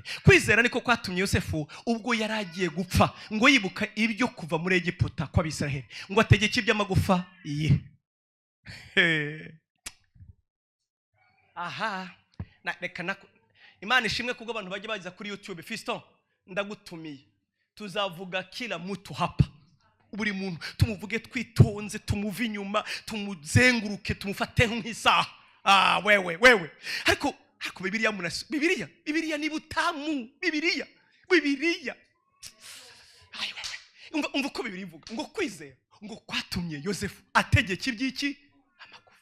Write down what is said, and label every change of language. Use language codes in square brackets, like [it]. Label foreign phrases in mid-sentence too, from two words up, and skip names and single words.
[rw] Kwizera niko kwatumye Yosefu ubwo yaragiye gupfa ngo yibuka ibyo kuva muri Egiputa kwa Bisiraheli, ngo ategeke iby'amagufa ye. Aha reka Imana ishimwe kubwo abantu bajye bagiza kuri YouTube. Fiston, ndagutumiye, tuzavuga [sw] kila mtu hapa. [rw] Buri muntu tumuvuge twitonze, tumuve inyuma, tumuzenguruke, tumufate nk'isaha. Wewe ariko Bibiliya ni butamu. Bibiliya umva uko Bibiliya ivuga ngo kwizera ngo kwatumye Yosefu ategeka iby'iki amagufa.